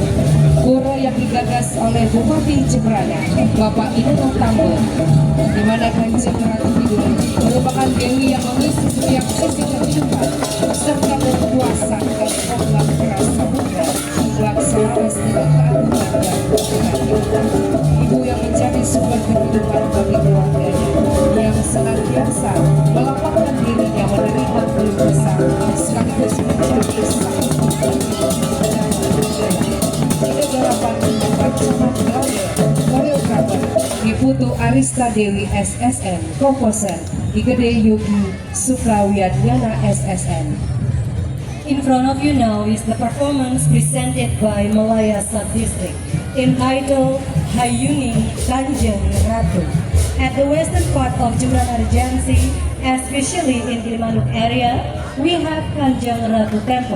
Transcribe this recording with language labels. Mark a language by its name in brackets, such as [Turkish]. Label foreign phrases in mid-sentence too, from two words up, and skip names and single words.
[Indonesian] Pura yang digagas oleh Bupati Jembrana, Bapak Inung Tambo, di mana Kanjeng Ratu Kidul merupakan dewi yang mengisi setiap sisi kehidupan serta berkuasa dan ombak rasa muda, selaras dengan keagungan dan keberanian. Ibu yang menjadi sumber kehidupan bagi keluarganya, yang senantiasa melapangkan dirinya menerima keluh kesah sekaligus menjadi sang ini garapan Pacaman Gaya, koreografer Diputu Arista Dewi SSN, komposer Igede Yogi Suprawiadyana SSN. [English] In front of you now is the performance presented by Malaya Sub-District entitled Hayuning Kanjeng Ratu. At the western part of Jembrana Regency, especially in Gilimanuk area, we have Kanjeng Ratu Temple.